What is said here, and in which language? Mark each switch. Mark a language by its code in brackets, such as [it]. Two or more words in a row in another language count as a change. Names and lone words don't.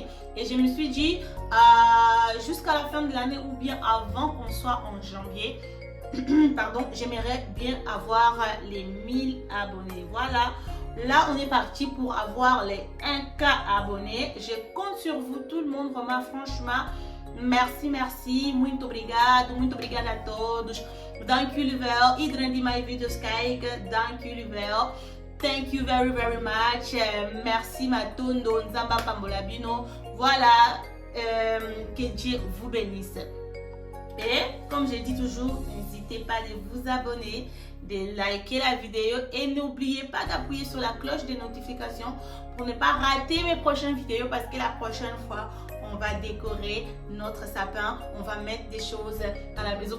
[fr] Et je me suis dit, jusqu'à la fin de l'année ou bien avant qu'on soit en janvier, pardon, j'aimerais bien avoir les 1000 abonnés. Voilà. Là, on est parti pour avoir les 1K abonnés. Je compte sur vous, tout le monde. Vraiment, franchement, merci. [pt] Muito obrigada a todos. Dankjewel. [nl] Iedereen die mijn video's kijkt, dankjewel. [en] Thank you very much. [fr] Merci Matondo, Nzamba Pambolabino. Voilà, que Dieu vous bénisse. Et comme je dis toujours, n'hésitez pas de vous abonner, de liker la vidéo et n'oubliez pas d'appuyer sur la cloche de notification pour ne pas rater mes prochaines vidéos parce que la prochaine fois, on va décorer notre sapin, on va mettre des choses dans la maison.